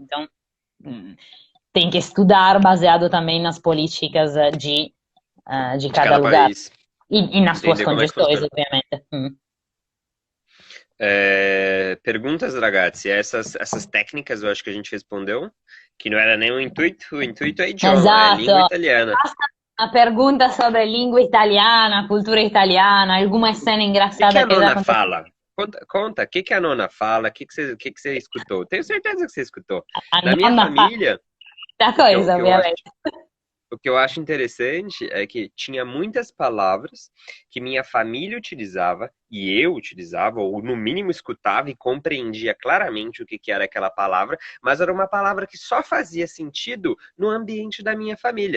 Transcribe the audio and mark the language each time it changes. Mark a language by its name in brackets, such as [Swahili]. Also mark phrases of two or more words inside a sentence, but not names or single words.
[Portuguese] Então, tem que estudar baseado também nas políticas de cada Cada lugar. país. E nas tuas Entender como é que condições, funciona. obviamente. Perguntas, ragazzi. Essas técnicas eu acho que a gente respondeu, que não era nem o intuito é idioma, é língua [Italian] Esatto. [Portuguese] italiana. [Italian] Basta una [Spanish] pregunta sobre [Italian] lingua italiana, cultura italiana, [Portuguese] alguma cena O que a engraçada que já nona aconteceu. fala? Conta, o que a nona fala? O que você escutou? Tenho certeza que você escutou. A Na minha [Italian] nonna fa [Portuguese] família, [Italian] questa [Portuguese] o que eu, o [Italian] cosa, [Portuguese] que eu acho [Italian] ovviamente. [Portuguese] O que eu acho interessante é que tinha muitas palavras que minha família utilizava e eu utilizava, ou no mínimo escutava e compreendia claramente o que que era aquela palavra, mas era uma palavra que só fazia sentido no ambiente da minha família.